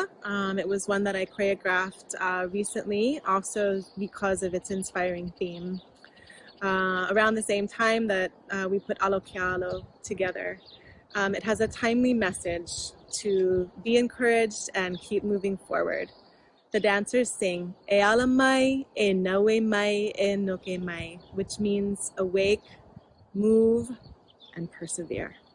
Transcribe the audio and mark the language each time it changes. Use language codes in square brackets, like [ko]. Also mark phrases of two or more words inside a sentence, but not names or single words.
[en] It was one that I choreographed recently, also because of its inspiring theme. Around the same time that we put Alo Kealo together. It has a timely message to be encouraged and keep moving forward. The dancers sing, [sm] E ala mai, e naue mai, e noke mai, [en] which means awake, move, and persevere.